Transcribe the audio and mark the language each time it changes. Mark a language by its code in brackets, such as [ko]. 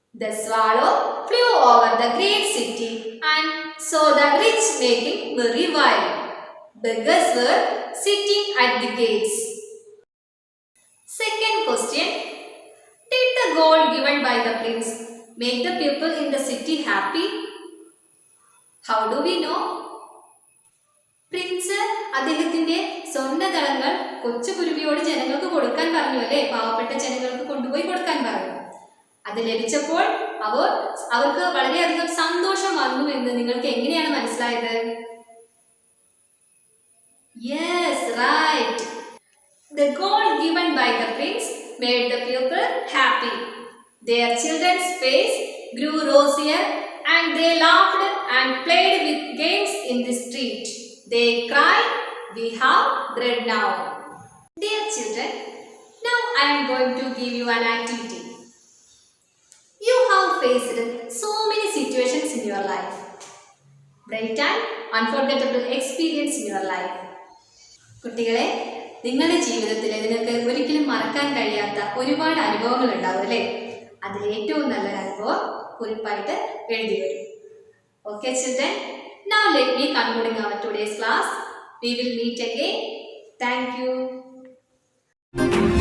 [en] The swallow flew over the great city and saw the rich making merry while beggars were sitting at the gates. Second question, did the gold given by the prince make the people in the city happy? How do we know? [ml] Prince അദ്ദേഹത്തിന്റെ സ്വർണ്ണതളങ്ങൾ കൊച്ചുകുരുവിയോട് ജനങ്ങൾക്ക് കൊടുക്കാൻ പറഞ്ഞു അല്ലേ? പാവപ്പെട്ട ജനങ്ങൾക്ക് കൊണ്ടുപോയി കൊടുക്കാൻ പറഞ്ഞു. അത് ലഭിച്ചപ്പോൾ അവർക്ക് വളരെയധികം സന്തോഷം വന്നു എന്ന് നിങ്ങൾക്ക് എങ്ങനെയാണ് മനസ്സിലായത്? [en] Yes, right. The gold given by the prince made the people happy. Their children's face grew rosier and they laughed and played with games in the street. They cried, we have bread now. Dear children, now I am going to give you an activity. You have faced so many situations in your life. Bright and unforgettable experience in your life. [ml] കുട്ടികളെ, നിങ്ങളുടെ ജീവിതത്തിൽ നിങ്ങൾക്ക് ഒരിക്കലും മറക്കാൻ കഴിയാത്ത ഒരുപാട് അനുഭവങ്ങൾ ഉണ്ടാവും അല്ലേ? അതിൽ ഏറ്റവും നല്ലൊരു അനുഭവം കുറിപ്പായിട്ട് എഴുതി വരും. [en] Okay children, now let me concluding our today's class. We will meet again. Thank you.